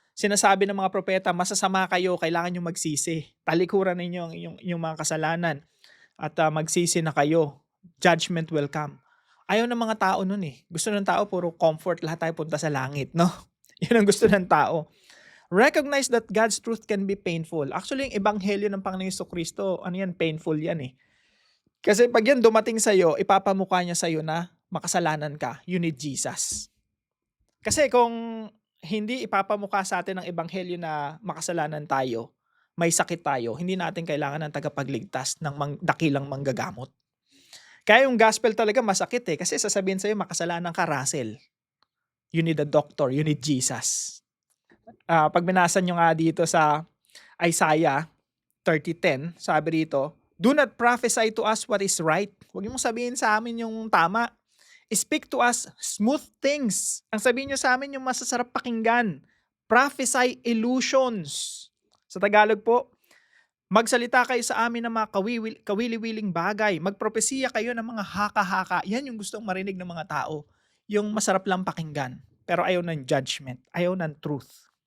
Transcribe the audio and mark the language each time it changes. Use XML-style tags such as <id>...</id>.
<tl>Sinasabi ng mga propeta, masasama kayo, kailangan nyo magsisi. Talikuran ninyo yung mga kasalanan at magsisi na kayo.</tl> <en>Judgment will come.</en> <tl>Ayaw ng mga tao nun eh. Gusto ng tao puro comfort, lahat tayo punta sa langit, no? Yun ang gusto ng tao.</tl> <en>Recognize that God's truth can be painful.</en> <tl>Actually, yung ebanghelyo ng Panginoon Jesucristo, painful yan eh. Kasi pag yan dumating sa'yo, ipapamukha niya sa'yo na makasalanan ka.</tl> <en>You need Jesus.</en> <tl>Kasi kung hindi ipapamukha sa atin ng ebanghelyo na makasalanan tayo, may sakit tayo, hindi natin kailangan ng tagapagligtas ng dakilang manggagamot. Kaya yung gospel talaga masakit eh. Kasi sasabihin sa'yo, makasalanan ka, Russell.</tl> <en>You need a doctor. You need Jesus.</en> <tl>Pag binasa nyo nga dito sa Isaiah 30:10, sabi rito,</tl> <en>do not prophesy to us what is right.</en> <tl>Huwag mong sabihin sa amin yung tama.</tl> <en>Speak to us smooth things.</en> <tl>Ang sabihin nyo sa amin yung masasarap pakinggan.</tl> <en>Prophesy illusions.</en> <tl>Sa Tagalog po, magsalita kayo sa amin ng mga kawili-wiling bagay. Magpropesiya kayo ng mga haka-haka. Yan yung gustong marinig ng mga tao. Yung masarap lang pakinggan. Pero ayaw ng judgment. Ayaw ng truth.</tl>